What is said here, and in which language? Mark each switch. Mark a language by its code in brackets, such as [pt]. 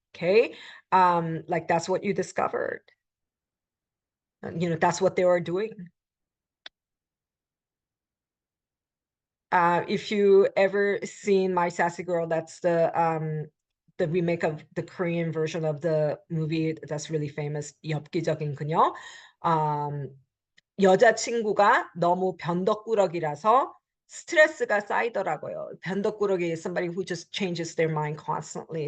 [en] Okay, like that's what you discovered. That's what they were doing. If you ever seen My Sassy Girl, that's the remake of the Korean version of the movie that's really famous, 엽기적인 그녀. [ko] 여자친구가 너무 변덕꾸러기라서 스트레스가 쌓이더라고요. [en] 변덕꾸러기 is somebody who just changes their mind constantly.